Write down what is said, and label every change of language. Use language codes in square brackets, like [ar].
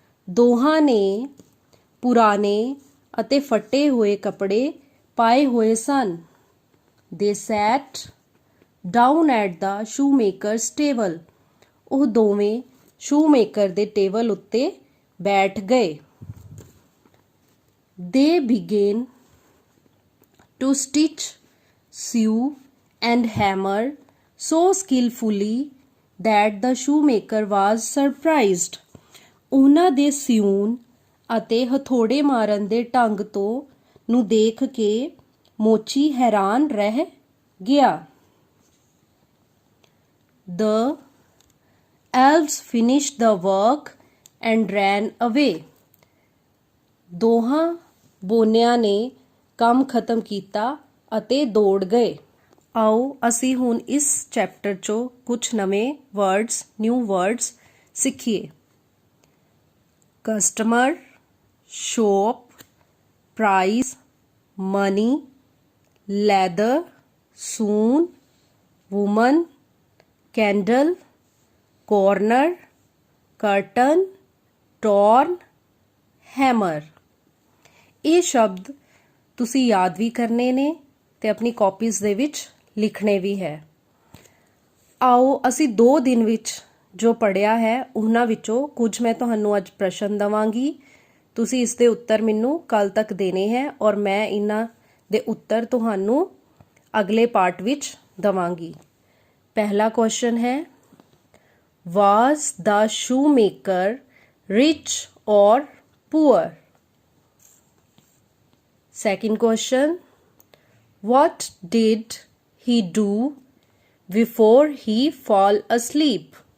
[pa] ਦੋਹਾਂ ਨੇ ਪੁਰਾਣੇ ਅਤੇ ਫਟੇ ਹੋਏ ਕੱਪੜੇ ਪਾਏ ਹੋਏ ਸਨ. [en] They sat down at the shoemaker's table. [pa] ਉਹ ਦੋਵੇਂ ਸ਼ੂਮੇਕਰ ਦੇ ਟੇਬਲ ਉੱਤੇ ਬੈਠ ਗਏ. [en] They began to stitch, sew and hammer so skillfully that the shoemaker was surprised. [pa] ਉਹਨਾਂ ਦੇ ਸਿਉਣ ਅਤੇ ਹਥੌੜੇ ਮਾਰਨ ਦੇ ਢੰਗ ਤੋਂ ਨੂੰ ਦੇਖ ਕੇ ਮੋਚੀ ਹੈਰਾਨ ਰਹਿ ਗਿਆ। [en] The elves finished the work and ran away. [pa] ਦੋਹਾਂ ਬੋਨਿਆਂ ਨੇ ਕੰਮ ਖਤਮ ਕੀਤਾ ਅਤੇ ਦੌੜ ਗਏ। ਆਓ ਅਸੀਂ ਹੁਣ ਇਸ ਚੈਪਟਰ 'ਚੋਂ ਕੁਝ ਨਵੇਂ ਨਿਊ ਵਰਡਸ ਸਿੱਖੀਏ। [en] Customer, shop, price, money, leather, soon, woman, candle, corner, curtain, torn, hammer. [pa] ਇਹ ਸ਼ਬਦ ਤੁਸੀਂ ਯਾਦ ਵੀ ਕਰਨੇ ਨੇ ਤੇ ਆਪਣੀ ਕਾਪੀਜ਼ ਦੇ ਵਿੱਚ ਲਿਖਣੇ ਵੀ ਹੈ। ਆਓ ਅਸੀਂ 2 ਦਿਨ ਵਿੱਚ ਜੋ ਪੜ੍ਹਿਆ ਹੈ ਉਹਨਾਂ ਵਿੱਚੋਂ ਕੁਝ ਮੈਂ ਤੁਹਾਨੂੰ ਅੱਜ ਪ੍ਰਸ਼ਨ ਦਵਾਂਗੀ। ਤੁਸੀਂ ਇਸ ਦੇ ਉੱਤਰ ਮੈਨੂੰ ਕੱਲ ਤੱਕ ਦੇਣੇ ਹੈ ਔਰ ਮੈਂ ਇਹਨਾਂ ਦੇ ਉੱਤਰ ਤੁਹਾਨੂੰ ਅਗਲੇ ਪਾਰਟ ਵਿੱਚ ਦਵਾਂਗੀ। ਪਹਿਲਾ ਕੁਐਸਚਨ ਹੈ, [en] Was the shoemaker rich or poor? Second question, what did he do before he fall asleep?